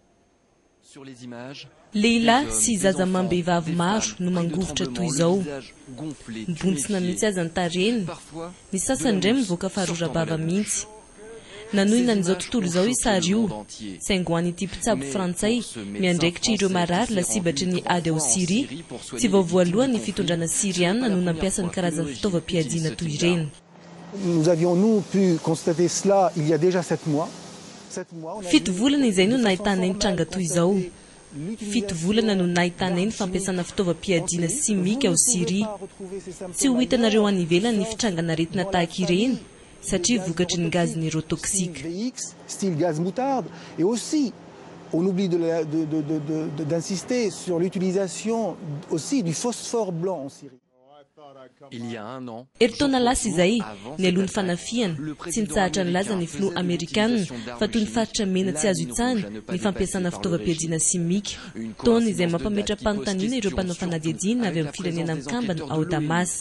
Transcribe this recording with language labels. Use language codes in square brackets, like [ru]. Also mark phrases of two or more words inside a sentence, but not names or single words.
[mg] Lehilahy sy zazamam-behivavy maro no mangovotra toy izao mibontsina mihitsy aza ny tarehiny ny sasany indray mivoaka faharorabava mihitsy nanohina n'izao tontolo izao isary io saingo an'ity mpitsabo frantsay miandraikitra ireo marary lasibatry ny ady ao Syria tsy vao voalohany ny fitondrana siriana no nampiasa ny karazany fitaovam-piadiana toy ireny. [fr] Nous avions nous pu constater cela il y a déjà 7 mois. [mg] Fito volana izay no nahitana ny tranga toy izao. Fito volana no nahitana ny fampiasana fitaovam-piadiana simika ao Syria. Tsy ho hitanareo any ivelany ny fitrangana aretina tahaka ireny satria vokatry ny [fr] gaz neurotoxique. Style gaz moutarde et aussi on oublie d'insister sur l'utilisation aussi du phosphore blanc en Syrie. [mg] Eritaona lasa izay ny alony fanafiana tsy nitsahatra ny laza ny filoha amerikanina fa toy ny faritra mena tsy azo itsahana ny fampiasana fitaovam-piadiana simika taona izay mampametra-panontaniana ireo mpanao fanadiadiana avy amin'ny firenena mikambana ao Damas.